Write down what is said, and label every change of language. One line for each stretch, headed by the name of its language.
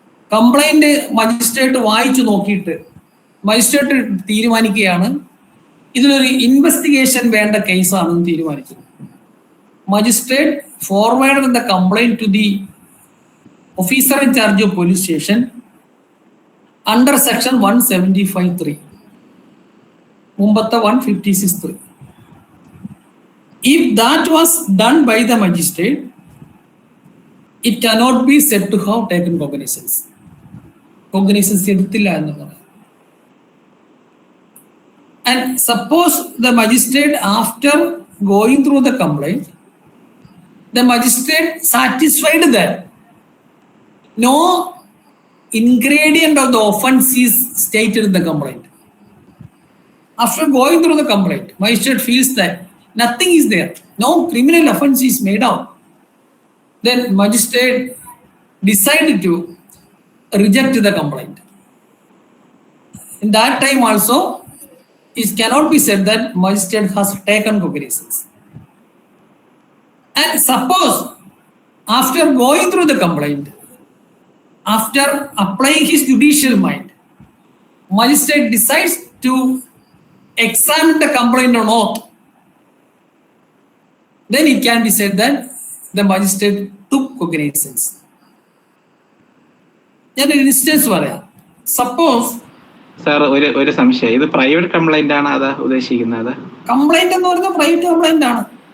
Malayalam: Complaint magistrate വായിച്ചു നോക്കിയിട്ട് magistrate തീരുമാനിക്കുകയാണ് ഇതിലൊരു ഇൻവെസ്റ്റിഗേഷൻ വേണ്ട കേസാണെന്ന് തീരുമാനിക്കുന്നു.
English: magistrate forward the complaint to the officer in charge of police station under section 175(3),
Malayalam: മുമ്പത്തെ 156(3).
English: If that was done by the magistrate, it cannot be said to have taken cognizance.
Malayalam: Cognizance എടുത്തില്ല എന്ന് പറയാം.
English: And suppose the magistrate, after going through the complaint, the magistrate satisfied that no ingredient of the offense is stated in the complaint. After going through the complaint, magistrate feels that nothing is there, no criminal offense is made out. Then magistrate decided to reject the complaint. In that time also, it cannot be said that magistrate has taken cognizance. And suppose after going through the complaint, after applying his judicial mind, magistrate decides to examine the complaint or not, then it can be said that the magistrate took cognizance.
Malayalam: ഞാൻ ഒരു instance പറയാം. Suppose sir ഒരു സംശയം, ഇത് private complaint ആണ് അതാ ഉദ്ദേശിക്കുന്നത്? Complaint എന്ന് പറയുന്നത് പ്രൈവറ്റ് കംപ്ലൈന്റ് ആണ്.